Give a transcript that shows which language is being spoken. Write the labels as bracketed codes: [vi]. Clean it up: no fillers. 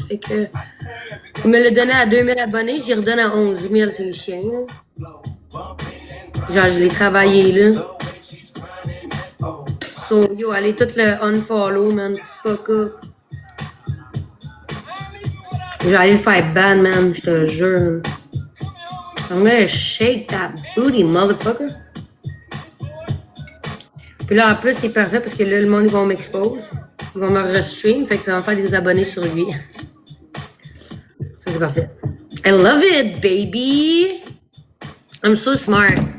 [fr] Fait que, il me l'a donné à 2000 abonnés, j'y redonne à 11 000, c'est le chien, là. Genre, je l'ai travaillé, là. [en] So, yo, [fr] allez tout le [en] unfollow, man. Fuck off. [fr] Je vais aller le faire ban, man, je te jure. [en] I'm gonna shake that booty, motherfucker. [fr] Puis là, en plus, c'est parfait parce que là, le monde, ils vont m'expose. Ils vont me restream, fait que ça va me faire des abonnés sur lui. c'est parfait. [en] I love it, baby! I'm so smart.